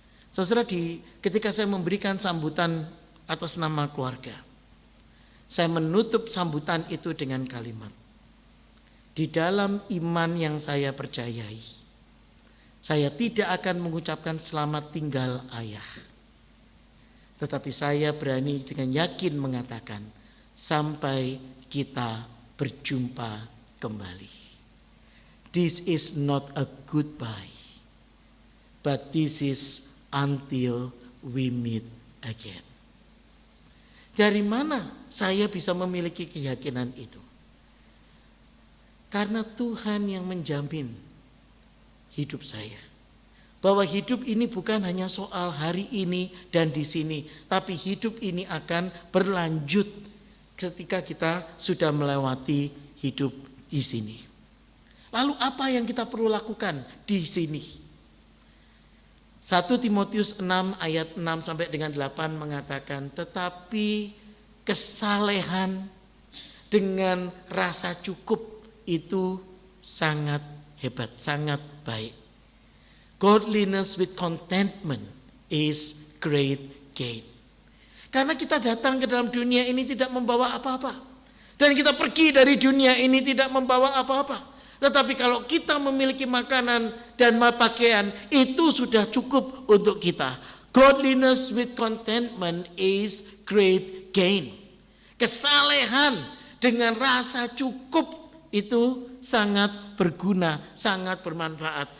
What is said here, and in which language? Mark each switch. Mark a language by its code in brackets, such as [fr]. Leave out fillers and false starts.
[id] Saudara, ketika saya memberikan sambutan atas nama keluarga, saya menutup sambutan itu dengan kalimat, di dalam iman yang saya percayai, saya tidak akan mengucapkan selamat tinggal ayah. Tetapi saya berani dengan yakin mengatakan, sampai kita berjumpa kembali. [en] This is not a goodbye, but this is until we meet again. [id] Dari mana saya bisa memiliki keyakinan itu? Karena Tuhan yang menjamin hidup saya. Bahwa hidup ini bukan hanya soal hari ini dan di sini, tapi hidup ini akan berlanjut ketika kita sudah melewati hidup di sini. Lalu apa yang kita perlu lakukan di sini? 1 Timotius 6 ayat 6 sampai dengan 8 mengatakan, tetapi kesalehan dengan rasa cukup itu sangat hebat, sangat baik. [en] Godliness with contentment is great gain. [id] Karena kita datang ke dalam dunia ini tidak membawa apa-apa. Dan kita pergi dari dunia ini tidak membawa apa-apa. Tetapi kalau kita memiliki makanan dan pakaian, itu sudah cukup untuk kita. [en] Godliness with contentment is great gain. [id] Kesalehan dengan rasa cukup itu sangat berguna, sangat bermanfaat.